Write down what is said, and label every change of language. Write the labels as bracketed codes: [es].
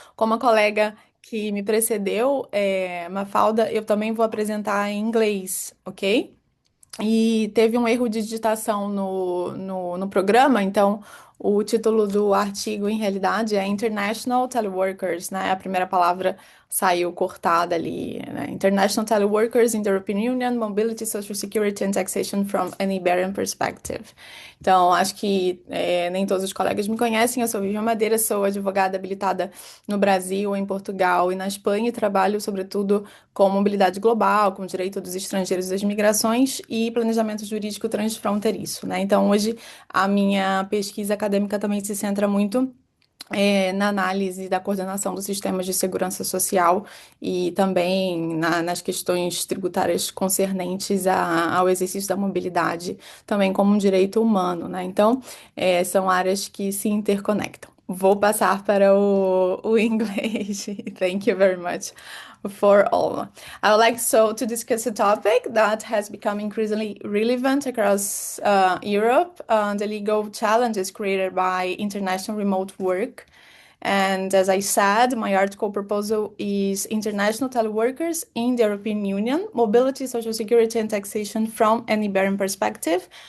[pt] Como a colega que me precedeu, Mafalda, eu também vou apresentar em inglês, ok? E teve um erro de digitação no programa, então o título do artigo, em realidade, é International Teleworkers, né? A primeira palavra saiu cortada ali, né? [en] International Teleworkers in the European Union, Mobility, Social Security and Taxation from an Iberian Perspective. [pt] Então, acho que nem todos os colegas me conhecem, eu sou Viviane Madeira, sou advogada habilitada no Brasil, em Portugal e na Espanha, e trabalho, sobretudo, com mobilidade global, com direito dos estrangeiros e das migrações e planejamento jurídico transfronteiriço, né? Então, hoje, a minha pesquisa acadêmica também se centra muito na análise da coordenação dos sistemas de segurança social e também nas questões tributárias concernentes ao exercício da mobilidade, também como um direito humano, né? Então, são áreas que se interconectam. Vou passar para o inglês. [en] Thank you very much for all. I would like to discuss a topic that has become increasingly relevant across Europe, the legal challenges created by international remote work. And as I said, my article proposal is International Teleworkers in the European Union, Mobility, Social Security and Taxation from an Iberian Perspective.